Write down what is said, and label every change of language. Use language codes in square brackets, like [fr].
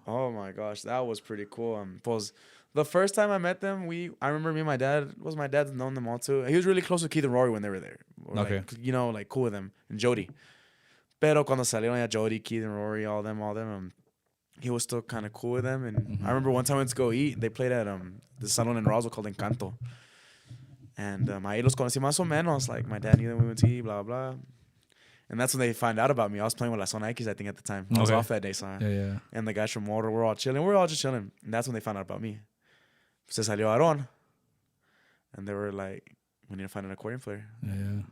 [en] Oh my gosh, that was pretty cool. The first time I met them, I remember me and my dad's known them all too. He was really close with Keith and Rory when they were there. Okay. Like cool with them. And Jody. [es] Pero cuando salieron ya [en] Jody, Keith and Rory, all them, he was still kind of cool with them. And I remember one time we went to go eat. They played at the salon in Rosewell called Encanto. [es] And ahí los conocí más o menos. [en] Like my dad knew them, we went to eat, blah, blah. And that's when they find out about me. I was playing with La Zona X, I think, at the time. I was off that day, so. Yeah. And the guys from Motor, we're all chilling. We're all just chilling. And that's when they found out about me. [es] Se salió Aaron. [en] And they were like, we need to find an accordion player. Yeah.